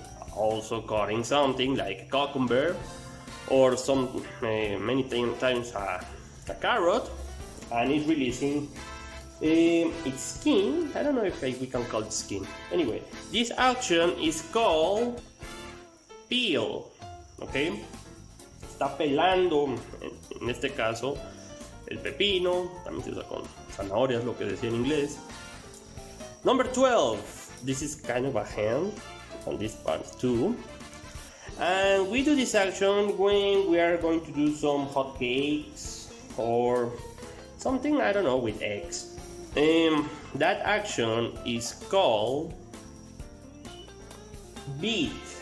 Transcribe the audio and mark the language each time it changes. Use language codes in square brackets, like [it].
[en] Also cutting something like a cucumber or some many times a carrot, and it's releasing its skin. I don't know if we can call it skin. Anyway, this action is called peel. [es] Okay, está pelando en este caso el pepino, también se usa con zanahorias, lo que decía en inglés. [en] Number 12, this is kind of a hand on this part too. And we do this action when we are going to do some hot cakes or something, I don't know, with eggs. That action is called beat.